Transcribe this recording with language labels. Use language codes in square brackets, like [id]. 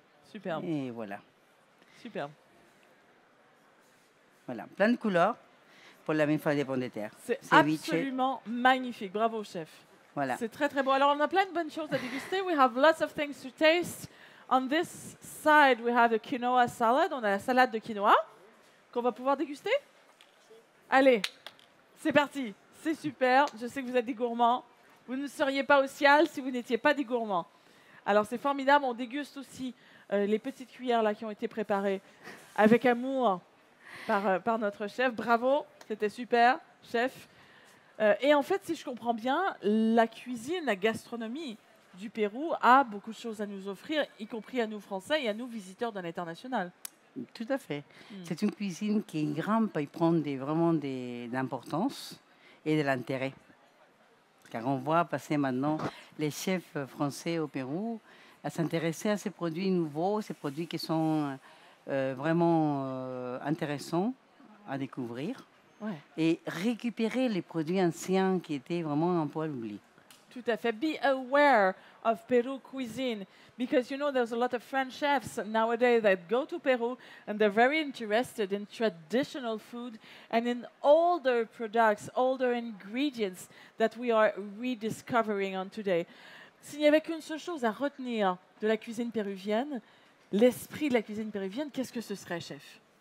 [fr] Superbe. Et voilà. Superbe. Voilà, plein de couleurs pour la millefeuille de pommes de terre. C'est Ceviche. absolument magnifique. Bravo, chef. Voilà. C'est très, très beau. Alors, on a plein de bonnes choses à déguster. [en] We have lots of things to taste. On this side, we have a quinoa salad. [fr] On a la salade de quinoa qu'on va pouvoir déguster. Allez, c'est parti. C'est super. Je sais que vous êtes des gourmands. Vous ne seriez pas au Cial si vous n'étiez pas des gourmands. Alors, c'est formidable. On déguste aussi les petites cuillères là qui ont été préparées avec amour par notre chef. Bravo, c'était super, chef. Et en fait, si je comprends bien, la cuisine, la gastronomie du Pérou a beaucoup de choses à nous offrir, y compris à nous Français et à nous visiteurs d'un international. Tout à fait. C'est une cuisine qui grimpe et prend vraiment d'importance et de l'intérêt. Car on voit passer maintenant les chefs français au Pérou à s'intéresser à ces produits nouveaux, ces produits qui sont vraiment intéressants à découvrir. Ouais. Et récupérer les produits anciens qui étaient vraiment un peu à l'oubli. Tout à fait. [en] Be aware of Peru cuisine because you know there's a lot of French chefs nowadays that go to Peru and they're very interested in traditional food and in older products, older ingredients that we are rediscovering on today. [fr] S'il n'y avait qu'une seule chose à retenir de la cuisine péruvienne, l'esprit de la cuisine péruvienne, qu'est-ce que ce serait, chef?